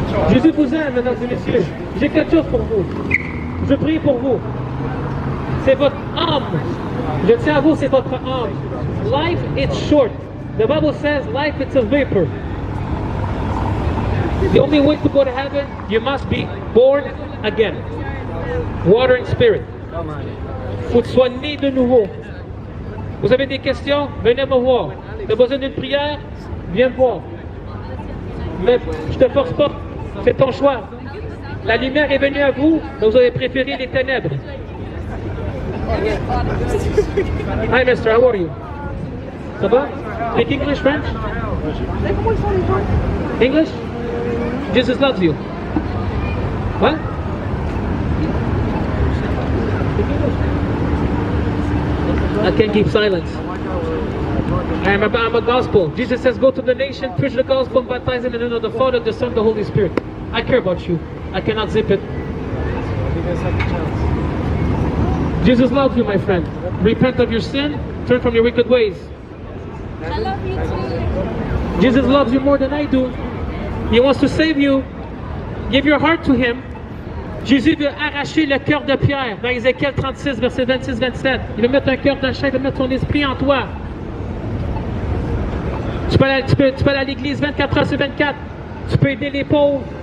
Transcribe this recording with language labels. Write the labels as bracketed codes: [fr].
[fr] Jésus vous aime, mesdames et messieurs. J'ai quelque chose pour vous. Je prie pour vous. C'est votre âme. Je tiens à vous, c'est votre âme. [en] Life is short. The Bible says life is a vapor. The only way to go to heaven, you must be born again. Water and spirit. [fr] Faut que tu sois né de nouveau. Vous avez des questions? Venez me voir. Tu as besoin d'une prière? Viens me voir. Mais je ne te force pas. C'est ton choix. La lumière est venue à vous, mais vous avez préféré les ténèbres. [en] Hi, mister, how are you? [fr] Ça va? [en] Speak English, French? English? Jesus loves you. What? I can't keep silence. I'm a gospel. Jesus says, go to the nation, preach the gospel, and baptize in the name of the Father, the Son, the Holy Spirit. I care about you. I cannot zip it. Jesus loves you, my friend. Repent of your sin. Turn from your wicked ways. I love you too. Jesus loves you more than I do. He wants to save you. Give your heart to Him. [fr] Jésus veut arracher le cœur de Pierre dans Ézéchiel 36, verset 26-27. Il veut mettre un cœur d'un chien, il veut mettre son esprit en toi. Tu peux aller à l'église 24 heures sur 24. Tu peux aider les pauvres.